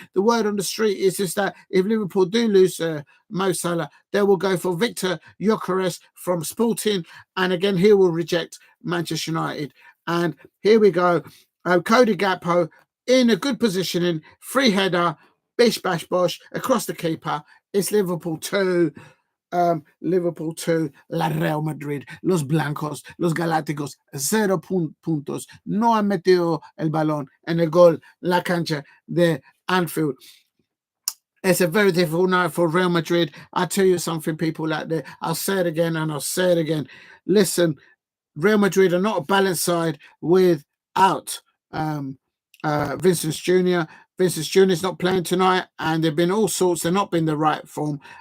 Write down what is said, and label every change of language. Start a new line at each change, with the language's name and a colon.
English: The word on the street is just that if Liverpool do lose Mo Salah, they will go for Victor Gyökeres from Sporting, and again he will reject Manchester United. And here we go. Cody Gakpo in a good positioning, free header, bish, bash, bosh, across the keeper. It's Liverpool 2.
Spanish: Liverpool 2, la Real Madrid, los blancos, los galácticos, 0 puntos. No han metido el balón en el gol, la cancha de Anfield.
English: It's a very difficult night for Real Madrid. I'll tell you something, people out there. I'll say it again and I'll say it again. Listen, Real Madrid are not a balanced side without Vincent Jr. Vincent Jr. is not playing tonight, and they've been all sorts. They've not been the right form.